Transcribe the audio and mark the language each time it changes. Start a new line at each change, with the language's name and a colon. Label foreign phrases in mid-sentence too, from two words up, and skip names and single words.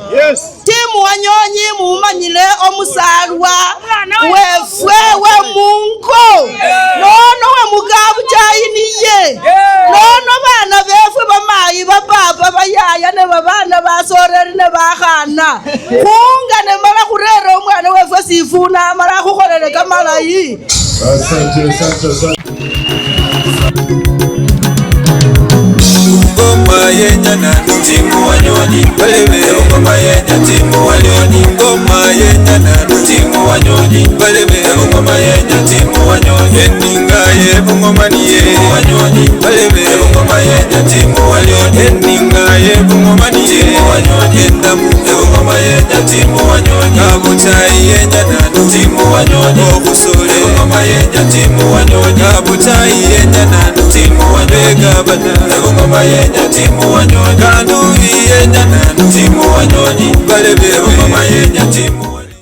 Luyia: Yes. Timu Wanyonyi mumanyile omusalwa wefwe we Mungu nono we mugabu chayiniye nono bana befwe bamayi bapapa bayaya ne babana basoreri ne bakhana khunga ne mala khurera omwana wefwe Sifuna mala khukholele kamalayi.
Swahili: Asante.
Luyia: Ngoma yenya na timu Wanyonyi balebe ngoma yenya timu Wanyonyi ngoma yenya na timu Wanyonyi balebe ngoma yenya timu Wanyonyi eninga ye ngoma niye Wanyonyi balebe ngoma yenya timu Wanyonyi eninga ye ngoma niye Wanyonyi ndamu ngoma yenya timu Wanyonyi abutai yenya na timu Wanyonyi okusole ngoma yenya timu Wanyonyi abutai yenya na timu Wanyonyi gabana ngoma yenya timu Wanyonyi kandu yenya na timu Wanyonyi balebe ngoma yenya timu